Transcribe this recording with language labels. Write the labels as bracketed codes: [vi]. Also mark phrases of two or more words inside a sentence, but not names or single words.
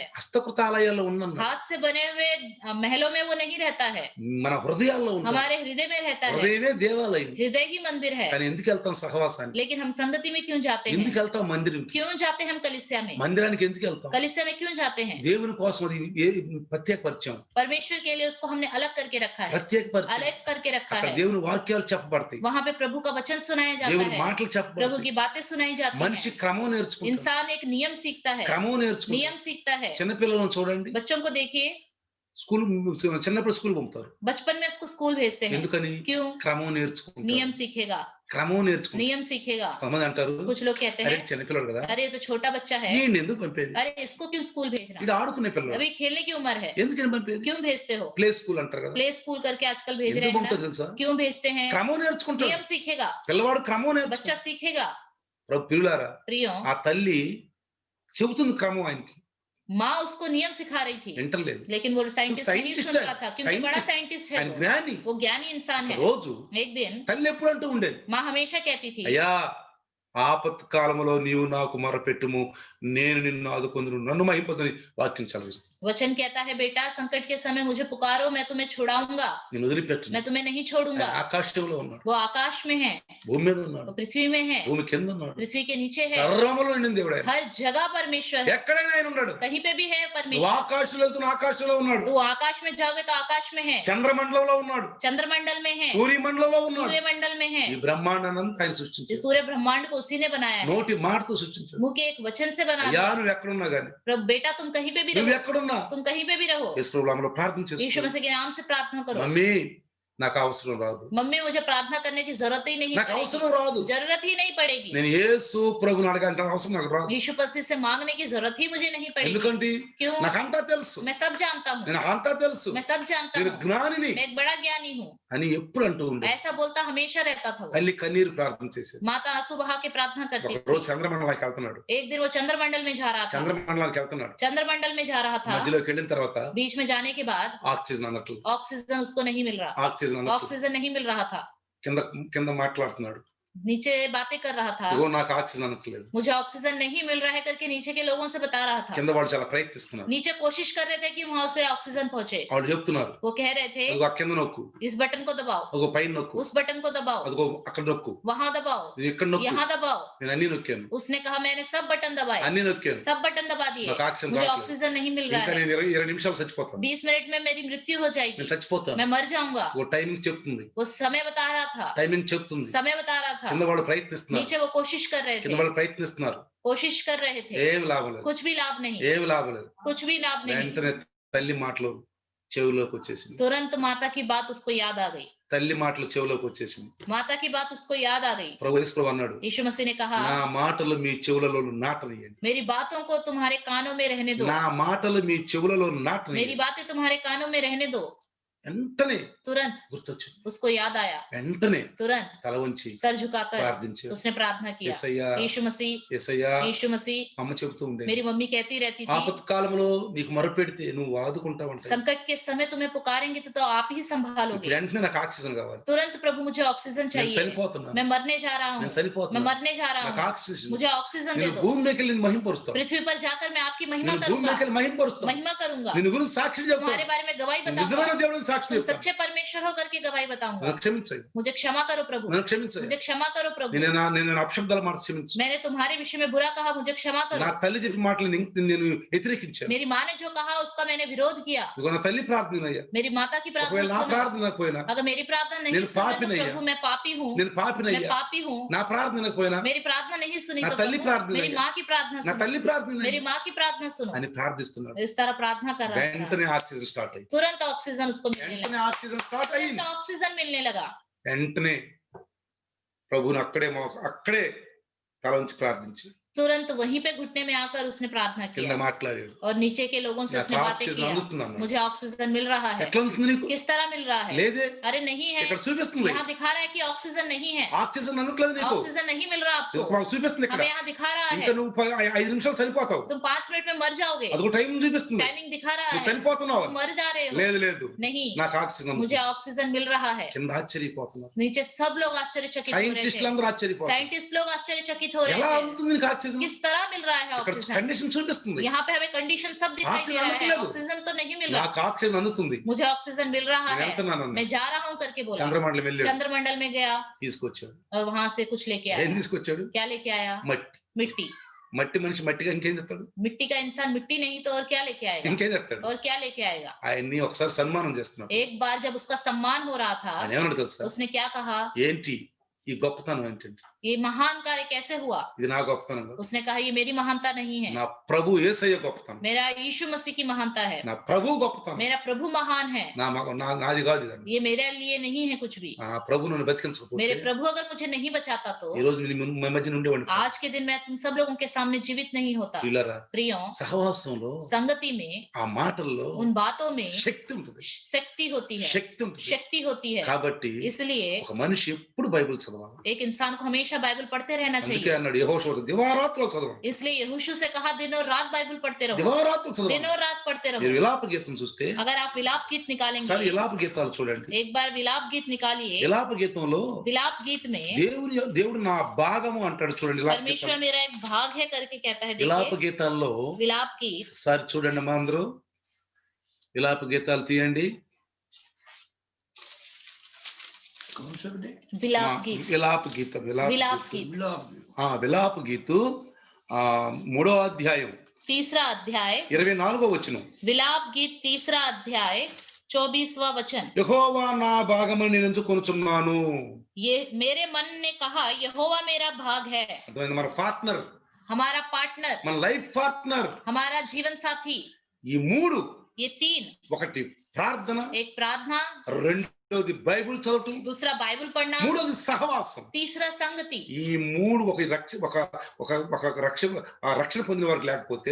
[te] హస్తకృత ఆలయాల్లో ఉన్నాడు, [hi] हाथ से बने हुए महलों में वो नहीं रहता है, [te] మన హృదయాల్లో ఉంటాడు. [hi] हमारे हृदय में रहता है. [te] హృదయమే దేవాలయం. [hi] हृदय ही मंदिर है, [te] కానీ ఎందుకు వెళ్తాం సహవాసానికి? [hi] लेकिन हम संगति में क्यों जाते हैं? [te] ఎందుకు వెళ్తాం మందిరంకి? [hi] क्यों जाते हैं हम कलीसिया में? [te] మందిరానికి ఎందుకు వెళ్తాం? [hi] कलीसिया में क्यों जाते हैं? [te] దేవుని కోసం అది ప్రత్యేకపరిచాం. [hi] परमेश्वर के लिए उसको हमने अलग करके रखा है, [te] ప్రత్యేకపరిచాం. [hi] अलग करके रखा [te] అక్కడ [hi] है। [te] దేవుని వాక్యాలు చెప్పబడతాయి. [hi] वहां पे प्रभु का वचन सुनाया जाता [te] దేవుని [hi] है, [te] మాటలు [hi] प्रभु [te] చెప్పబడతాయి. [hi] की बातें सुनाई जाती [te] మనిషి [hi] हैं। [te] క్రమం నేర్చుకుంటాడు. [hi] इंसान एक नियम सीखता है, [te] క్రమం నేర్చుకుంటాడు. [hi] नियम सीखता है। [te] చిన్నపిల్లలను చూడండి, [hi] बच्चों को देखिए, [te] స్కూల్ చిన్నప్పుడు స్కూల్ పంపుతారు. [hi] बचपन में उसको स्कूल भेजते हैं। [te] ఎందుకని? [hi] क्यों? [te] క్రమం నేర్చుకుంటాడు. [hi] नियम सीखेगा, [te] క్రమం నేర్చుకుంటాడు. [hi] नियम सीखेगा। [te] కొంతమంది అంటారు, [hi] कुछ लोग कहते [te] అరే [hi] हैं, [te] చిన్నపిల్లడు కదా, [hi] अरे ये तो छोटा बच्चा है, [te] ఈయన్ని ఎందుకు పంపేది? [hi] अरे इसको क्यों स्कूल भेजना, [te] ఈడు ఆడుకునే పిల్లడు, [hi] अभी खेलने की उम्र है, [te] ఎందుకని పంపేది? [hi] क्यों भेजते हो? [en] play school [te] అంటారు కదా, [en] play school [hi] करके आजकल भेज रहे [te] ఎందుకు [hi] हैं [te] పంపుతారు [hi] ना। [te] తెలుసా? [hi] क्यों भेजते हैं? [te] క్రమం నేర్చుకుంటాడు. [hi] नियम सीखेगा, [te] పిల్లవాడు క్రమం [hi] बच्चा [te] నేర్చుకుంటాడు. [hi] सीखेगा। [te] ప్రభు పిల్లారా, [hi] प्रियो, [te] ఆ తల్లి చెబుతుంది క్రమం ఆయనకి, [hi] माँ उसको नियम सिखा रही थी, [te] వింటలేదు. [hi] लेकिन वो साइंटिस्ट नहीं साइंटिस्ट सुन है, रहा था, क्योंकि बड़ा साइंटिस्ट, साइंटिस्ट है [te] ఆయన జ్ఞాని. [hi] वो ज्ञानी इंसान है। [te] రోజు [hi] एक दिन [te] తల్లి ఎప్పుడు అంటూ ఉండేది, [hi] माँ हमेशा कहती थी, [te] అయ్యా ఆపత్ కాలములో నీవు నాకు మొరపెట్టుము, నేను నిన్ను ఆదుకొందును, నన్ను మహింపదని వాక్యం చదివిస్తుంది. [hi] वचन कहता है, बेटा संकट के समय मुझे पुकारो, मैं तुम्हें छुड़ाऊंगा, [te] నేను వదిలిపెట్టను. [hi] मैं तुम्हें नहीं छोड़ूंगा। [te] ఆయన ఆకాశంలో ఉన్నాడు, [hi] वो आकाश में है, [te] భూమి మీద ఉన్నాడు, [hi] वो पृथ्वी में है, [te] భూమి కింద ఉన్నాడు, [hi] पृथ्वी के नीचे है, [te] సర్వములో నిండిన దేవుడు ఆయన. [hi] हर जगह परमेश्वर है, [te] ఎక్కడైనా ఆయన ఉన్నాడు. [hi] कहीं पे भी है [te] నువ్వు [hi] परमेश्वर। [te] ఆకాశంలో వెళ్తున్న ఆకాశంలో ఉన్నాడు, [hi] तो आकाश में जाओगे तो आकाश में है, [te] చంద్రమండలంలో ఉన్నాడు, [hi] चंद्रमंडल में है, [te] సూర్యమండలంలో ఉన్నాడు. [hi] सूर्यमंडल में है। [te] ఈ బ్రహ్మాండానంతా ఆయన [hi] इस [te] సృష్టించాడు. [hi] पूरे ब्रह्मांड को उसी ने बनाया है, [te] నోటి మాటతో సృష్టించాడు. [hi] मुंह के एक वचन से बना [te] అయ్యా [hi] दिया। [te] నువ్వు ఎక్కడున్నా గాని, [hi] प्रभु बेटा तुम कहीं पे भी [te] నువ్వు [hi] रहो, [te] ఎక్కడున్నా [hi] तुम कहीं पे भी रहो, [te] యేసు ప్రభువు నామములో ప్రార్థన [hi] यीशु [te] చేసుకో. [hi] मसीह के नाम से प्रार्थना करो। [te] మమ్మీ నాకు అవసరం రాదు, [hi] मम्मी मुझे प्रार्थना करने की जरूरत ही नहीं [te] నాకు [hi] पड़ेगी, [te] అవసరం రాదు, [hi] जरूरत ही नहीं पड़ेगी। [te] నేను యేసు ప్రభువుని అడగాలంటే అవసరం నాకు రాదు. [hi] यीशु मसीह से मांगने की जरूरत ही मुझे नहीं पड़ेगी। [te] ఎందుకంటే [hi] क्यों? [te] నాకంతా తెలుసు, [hi] मैं सब जानता हूँ, [te] నేను అంతా తెలుసు, [hi] मैं सब जानता [te] నేను [hi] हूँ, [te] జ్ఞానిని [hi] मैं एक बड़ा ज्ञानी हूँ, [te] అని ఎప్పుడు అంటూ ఉండే. [hi] ऐसा बोलता हमेशा रहता था वो। [te] తల్లి కన్నీరు ప్రార్థన చేసేది. [hi] माता आंसू बहा के प्रार्थना करती [te] ఒక [hi] थी। [te] రోజు చంద్రమండలానికి వెళ్తున్నాడు, [hi] एक दिन वो चंद्रमंडल में जा रहा था, [te] చంద్రమండలానికి వెళ్తున్నాడు, [hi] चंद्रमंडल में जा रहा था, [te] మధ్యలోకి వెళ్ళిన తర్వాత [hi] बीच में जाने के बाद [te] ఆక్సిజన్ అందట్లు, [hi] ऑक्सीजन उसको नहीं मिल रहा, [te] ఆక్సిజన్ అందట్లు, [hi] ऑक्सीजन नहीं मिल रहा था, [te] కింద కింద మాట్లాడుతున్నాడు, [hi] नीचे बातें कर रहा था, [te] ఇగో నాకు ఆక్సిజన్ అందట్లేదు. [hi] मुझे ऑक्सीजन नहीं मिल रहा है करके नीचे के लोगों से बता रहा था। [te] కింద వాళ్ళు చాలా ప్రయత్నిస్తున్నారు, [hi] नीचे कोशिश कर रहे थे कि वहां से ऑक्सीजन पहुंचे। [te] వాళ్ళు చెప్తున్నారు, [hi] वो कह रहे थे, [te] అదిగో ఆ కింద నొక్కు, [hi] इस बटन को दबाओ, [te] అదిగో పైన నొక్కు, [hi] उस बटन को दबाओ, [te] అదిగో అక్కడ నొక్కు, [hi] वहां दबाओ, [te] నువ్వు ఇక్కడ నొక్కు. [hi] यहाँ दबाओ। [te] నేను అన్ని నొక్కాను, [hi] उसने कहा मैंने सब बटन दबाए, [te] అన్ని నొక్కాను, [hi] सब बटन दबा दिए, [te] నాకు ఆక్సిజన్ [hi] मुझे [te] రావట్లేదు, [hi] ऑक्सीजन नहीं मिल रहा [te] ఇంకా [hi] है, [te] నేను 20 నిమిషాలు చచ్చిపోతాను, [hi] 20 मिनट में मेरी मृत्यु हो जाएगी, [te] నేను చచ్చిపోతాను. [hi] मैं मर जाऊंगा। [te] ఓ టైమింగ్ చెప్తుంది, [hi] वो समय बता रहा था, [te] టైమింగ్ చెప్తుంది. [hi] समय बता रहा [te] కింద [hi] था, [te] వాళ్ళు ప్రయత్నిస్తున్నారు, [hi] नीचे वो कोशिश कर रहे [te] కింద [hi] थे, [te] వాళ్ళు ప్రయత్నిస్తున్నారు, [hi] कोशिश कर रहे थे, [te] ఏం లాభం లేదు, [hi] कुछ भी लाभ नहीं, [te] ఏం లాభం లేదు. [hi] कुछ भी लाभ नहीं। [te] వెంటనే తల్లి మాటలు చెవులోకి వచ్చేసింది, [hi] तुरंत माता की बात उसको याद आ गई, [te] తల్లి మాటలు చెవులోకి వచ్చేసింది. [hi] माता की बात उसको याद आ गई। [te] ప్రభు యేసు ప్రభు అన్నాడు, [hi] यीशु मसीह ने कहा, [te] నా మాటలు మీ చెవులలో నాటనియండి, [hi] मेरी बातों को तुम्हारे कानों में रहने दो, [te] నా మాటలు మీ చెవులలో [hi] मेरी [te] నాటనియండి. [hi] बातें तुम्हारे कानों में रहने दो। [te] వెంటనే [hi] तुरंत [te] గుర్తొచ్చింది, [hi] उसको याद आया, [te] వెంటనే [hi] तुरंत [te] తల వంచి [hi] सर झुकाकर [te] ప్రార్థించాడు. [hi] उसने प्रार्थना किया। [te] యేసయ్యా, [hi] यीशु मसीह, [te] యేసయ్యా, [hi] यीशु मसीह। [te] అమ్మ చెబుతూ ఉండేది, [hi] मेरी मम्मी कहती रहती थी, [te] ఆపత్కాలంలో నీకు మొరపెడితే నువ్వు ఆదుకుంటావంట. [hi] संकट के समय तुम्हें पुकारेंगे तो आप ही [te] ఇప్పుడు [hi] संभालोगे। [te] వెంటనే నాకు ఆక్సిజన్ కావాలి, [hi] तुरंत प्रभु मुझे ऑक्सीजन [te] నేను [hi] चाहिए, [te] చనిపోతున్నాను, [hi] मैं मरने जा रहा [te] నేను [hi] हूँ, मैं [te] చనిపోతున్నాను, [hi] मरने जा रहा [te] నాకు [hi] हूँ, [te] ఆక్సిజన్, [hi] मुझे ऑक्सीजन दे [te] నేను [hi] दो। [te] భూమి మీదకి వెళ్ళి నిన్ను మహింపరుస్తాను, [hi] पृथ्वी पर जाकर मैं आपकी महिमा [te] నేను భూమి [hi] करूंगा, [te] మీదకి వెళ్ళి మహింపరుస్తాను, [hi] महिमा करूंगा, [te] నిన్ను గురించి సాక్షి [hi] तुम्हारे [te] చెప్తాను, [hi] बारे में गवाही [te] నువ్వు [hi] बताऊंगा, [te] నిజమైన దేవుడిని సాక్షి [hi] तुम [te] చెప్తాను. [hi] सच्चे परमेश्वर होकर के गवाही बताऊंगा। [te] నన్ను క్షమించయ్య, [hi] मुझे क्षमा करो प्रभु, [te] నన్ను క్షమించయ్య, [hi] मुझे क्षमा करो प्रभु, [te] నేను అపశబ్దాల మాట క్షమించు. [hi] मैंने तुम्हारे विषय में बुरा कहा, मुझे क्षमा [te] నా [hi] करो। [te] తల్లి చెప్పిన మాటలు నేను వ్యతిరేకించాను, [hi] मेरी माँ ने जो कहा उसका मैंने विरोध किया। [te] ఇదిగో నా తల్లి ప్రార్థనయ్యా, [hi] मेरी माता की [te] ఒకవేళ [hi] प्रार्थना [te] నా [hi] सुनो, [te] ప్రార్థన పోయినా, [hi] अगर मेरी प्रार्थना नहीं [te] నేను [hi] सुनी तो [te] పాపినయ్యా, [hi] प्रभु मैं पापी हूँ, [te] నేను [hi] मैं [te] పాపినయ్యా, [hi] पापी हूँ। [te] నా ప్రార్థన పోయినా, [hi] मेरी प्रार्थना नहीं सुनी [te] నా [hi] तो [te] తల్లి [hi] प्रभु [te] ప్రార్థన [hi] मेरी [te] అయ్యా, [hi] माँ की प्रार्थना [te] నా [hi] सुनो, [te] తల్లి ప్రార్థన [hi] मेरी माँ की प्रार्थना सुनो। [te] అని ప్రార్థిస్తున్నాడు. [hi] इस तरह प्रार्थना कर रहा था, [te] వెంటనే [en] oxygen start [te] అయ్యింది, [hi] तुरंत ऑक्सीजन उसको मिलने लगा, [te] వెంటనే [en] oxygen start [hi] तुरंत [te] అయ్యింది. [hi] ऑक्सीजन मिलने लगा। [te] వెంటనే ప్రభువుని అక్కడే తల ఉంచి ప్రార్థించి [hi] तुरंत वहीं पे घुटने में आकर उसने प्रार्थना [te] కింద [hi] किया [te] మాట్లాడాడు, [hi] और नीचे के लोगों से उसने [te] నాకు [hi] बातें [te] ఆక్సిజన్ [hi] किया, [te] అందుతున్నాను. [hi] मुझे ऑक्सीजन मिल रहा है। [te] ఎట్లా ఉంటుంది నీకు? [hi] किस तरह मिल रहा है? [te] లేదే, [hi] अरे नहीं है, [te] ఇక్కడ చూపిస్తుంది, [hi] यहाँ दिखा रहा है कि ऑक्सीजन नहीं है, [te] ఆక్సిజన్ అందట్లేదు నీకు, [hi] ऑक्सीजन नहीं मिल रहा आपको, [te] మాకు చూపిస్తుంది ఇక్కడ. [hi] हमें यहाँ दिखा रहा [te] ఇంకా [hi] है [te] నువ్వు 5 నిమిషాలు చనిపోతావు, [hi] तुम 5 मिनट में मर जाओगे, [te] అదొక టైం చూపిస్తుంది, [hi] टाइमिंग दिखा रहा [te] నువ్వు [hi] है [te] చనిపోతున్నావు. [hi] तुम मर जा रहे हो। [te] లేదు లేదు, [hi] नहीं, [te] నాకు ఆక్సిజన్ [hi] मुझे [te] అందుతుంది. [hi] ऑक्सीजन मिल रहा है। [te] కింద ఆశ్చర్యపోతున్నారు, [hi] नीचे सब लोग आश्चर्यचकित हो रहे [te] సైంటిస్టులు [hi] थे, [te] అందరూ ఆశ్చర్యపోతున్నారు, [hi] साइंटिस्ट लोग आश्चर्यचकित हो रहे [te] ఎలా [hi] थे, [te] అందుతుంది నీకు ఆక్సిజన్? [hi] किस तरह मिल रहा है [te] ఇక్కడ [hi] ऑक्सीजन? [te] కండిషన్ చూపిస్తుంది. [hi] यहाँ पे हमें कंडीशन सब दिखाई दे [te] ఆక్సిజన్ [hi] रहा है, [te] అందట్లేదు. [hi] ऑक्सीजन तो नहीं मिल रहा, [te] నాకు ఆక్సిజన్ అందుతుంది. [hi] मुझे ऑक्सीजन मिल रहा [te] నేను [hi] है, [te] వెళ్తున్నాను. [hi] मैं जा रहा हूँ करके बोला। [te] చంద్రమండలం వెళ్ళాడు. [hi] चंद्रमंडल में गया [te] తీసుకొచ్చాడు. [hi] और वहां से कुछ लेके [te] ఏం [hi] आया। [te] తీసుకొచ్చాడు? [hi] क्या लेके आया? [te] మట్టి. [hi] मिट्टी। [te] మట్టి మనిషి మట్టిగా ఇంకేం తెస్తాడు? [hi] मिट्टी का इंसान मिट्टी नहीं तो और क्या लेके आएगा? [te] ఇంకేం తెస్తాడు? [hi] और क्या लेके आएगा? [te] ఆయన్ని ఒకసారి సన్మానం చేస్తున్నాడు. [hi] एक बार जब उसका सम्मान हो रहा था, [te] ఆయన ఏమన్నాడు తెలుసా? [hi] उसने क्या कहा? [te] ఏంటి ఈ గొప్పతనం ఏంటంటే? [hi] ये महान कार्य कैसे हुआ? [te] ఇది నా గొప్పతనం కాదు. [hi] उसने कहा ये मेरी महानता नहीं है, [te] నా ప్రభు యేసయ్య గొప్పతనం. [hi] मेरा यीशु मसीह की महानता है, [te] నా ప్రభు గొప్పతనం. [hi] मेरा प्रभु महान है, [te] నాది కాదు ఇది. [hi] ये मेरे लिए नहीं है कुछ भी। [te] ఆ ప్రభు నన్ను బతికించకపోతే [hi] मेरे प्रभु अगर मुझे नहीं बचाता तो [te] ఈ రోజు మీ మధ్య ఉండేవాడిని కాదు. [hi] आज के दिन मैं तुम सब लोगों के सामने जीवित नहीं होता। [te] ప్రియులారా, [hi] प्रियो, [te] సహవాసంలో [hi] संगति में, [te] ఆ మాటల్లో [hi] उन बातों में [te] శక్తి ఉంటుంది. [hi] शक्ति होती है, [te] శక్తి ఉంటుంది. [hi] शक्ति होती है। [te] కాబట్టి [hi] इसलिए [te] ఒక మనిషి ఎప్పుడు బైబిల్ చదవాలి. [hi] एक इंसान को हमेशा बाइबल पढ़ते रहना [te] అందుకే [hi] चाहिए। [te] అన్నాడు యెహోషువ దివారాత్రులు చదవండి. [hi] इसलिए यहोशू से कहा दिन और रात बाइबल पढ़ते रहो, [te] దివారాత్రులు [hi] दिन [te] చదవండి. [hi] और रात पढ़ते [te] మీరు [hi] रहो। [te] విలాప గీతం చూస్తే [hi] अगर आप विलाप गीत [te] సరే [hi] निकालेंगे, [te] విలాప గీతాలు చూడండి. [hi] एक बार विलाप गीत निकालिए। [te] విలాప గీతంలో [hi] विलाप गीत में [te] దేవుడు నా భాగము అంటాడు చూడండి. విలాప [hi] परमेश्वर [te] గీతం. [hi] मेरा एक भाग है करके कहता है। [te] విలాప [hi] देखिए [te] గీతాల్లో [hi] विलाप गीत, [te] ఒకసారి చూడండి మా అందరూ. విలాప గీతాలు తీయండి. [hi] विलाप गीत, [te] విలాప గీతం. [hi] विलाप गीत, [te] విలాప గీతు 3వ అధ్యాయం [hi] तीसरा अध्याय, [te] 24వ వచనం. [hi] विलाप गीत तीसरा अध्याय 24वां वचन। [te] యెహోవా నా భాగమని నేను ఎంచుకొనుచున్నాను. [hi] ये मेरे मन ने कहा यहोवा मेरा भाग है। [te] అర్థమైంది? మన పార్ట్నర్, [hi] हमारा पार्टनर, [te] మన [en] life partner. [hi] हमारा जीवन साथी। [te] ఈ మూడు, [hi] ये तीन, [te] ఒకటి ప్రార్థన, [hi] एक प्रार्थना, [te] రెండోది బైబిల్ చదవటం, [hi] दूसरा बाइबल पढ़ना, [te] మూడోది సహవాసం. [hi] तीसरा संगति। [te] ఈ మూడు రక్షణ పొందిన వారికి లేకపోతే